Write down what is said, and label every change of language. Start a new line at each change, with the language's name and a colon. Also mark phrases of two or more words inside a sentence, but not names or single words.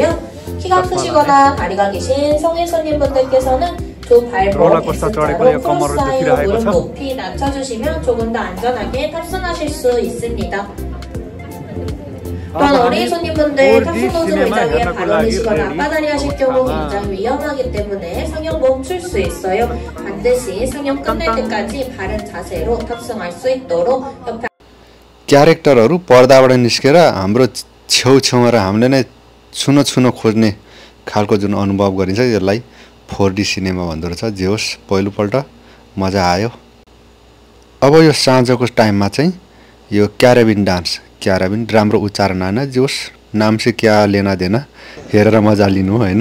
Korean: 키가 크시거나 다리가 기신 성인 손님분들께서는 두 발목 S자로 코르사이로 무릎 높이 낮춰주시면 조금 더 안전하게 탑승하실 수 있습니다. 또한 어린 손님분들 탑승 모드 의자위에 바로 누시거나 앞바다리 하실 경우 굉장히 위험하기 때문에 상영 멈출 수 있어요. 반드시 상영 끝날 때까지 바른 자세로 탑승할 수 있도록 옆에
Nepali: क्यारेक्टरहरू पर्दाबाट निस्केर हाम्रो छेउछेउमा र हामीले नै छुन खोज्ने खालको जुन अनुभव गरिन्छ, यसलाई 4D सिनेमा भन्दो रहेछ। जे होस्, पहिलोपल्ट मजा आयो। अब यो साँझको टाइममा चाहिँ यो
English: Caribbean dance,
Nepali: क्याराबिन राम्रो उच्चारण आएन, जे होस्
Hindi: नाम से क्या लेना देना,
Nepali: हेरेर मजा लिनु होइन।